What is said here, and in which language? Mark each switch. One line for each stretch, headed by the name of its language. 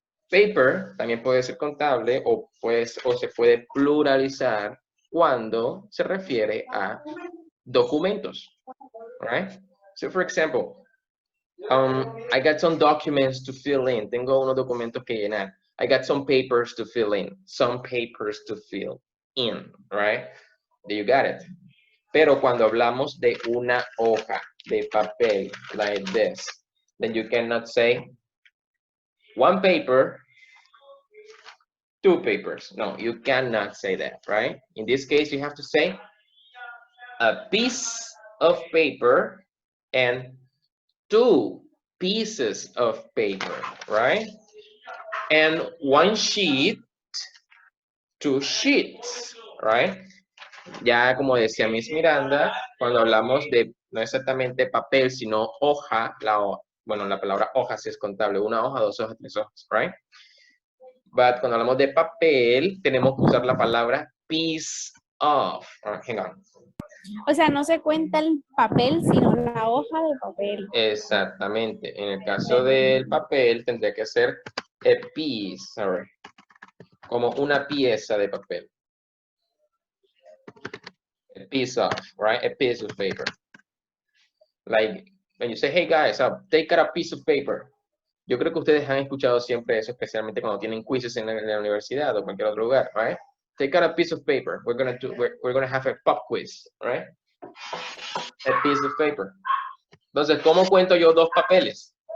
Spanish: Paper también puede ser contable o se puede pluralizar cuando se refiere a documentos, right?
English: So for example, I got some documents to fill in.
Spanish: Tengo unos documentos que llenar.
English: I got some papers to fill in. Some papers to fill in, right? There you got it.
Spanish: Pero cuando hablamos de una hoja de papel,
English: like this, then you cannot say one paper, two papers. No, you cannot say that, right? In this case, you have to say a piece of paper and two pieces of paper, right? And one sheet, two sheets, right?
Spanish: Ya como decía Miss Miranda, cuando hablamos de no exactamente papel, sino hoja, bueno, la palabra hoja sí es contable, una hoja, dos hojas, tres hojas, right? But cuando hablamos de papel, tenemos que usar la palabra piece of.
English: Hang on.
Spanish: O sea, no se cuenta el papel, sino la hoja de papel. Exactamente. En el caso del papel, tendría que ser
English: a piece, sorry.
Spanish: Como una pieza de papel.
English: A piece of, right? A piece of paper. Like, when you say, hey guys, take out a piece of paper.
Spanish: Yo creo que ustedes han escuchado siempre eso, especialmente cuando tienen quizzes en la universidad o cualquier otro lugar, right?
English: Take out a piece of paper. We're gonna have a pop quiz, right? A piece of paper.
Spanish: Entonces, ¿cómo cuento yo dos papeles?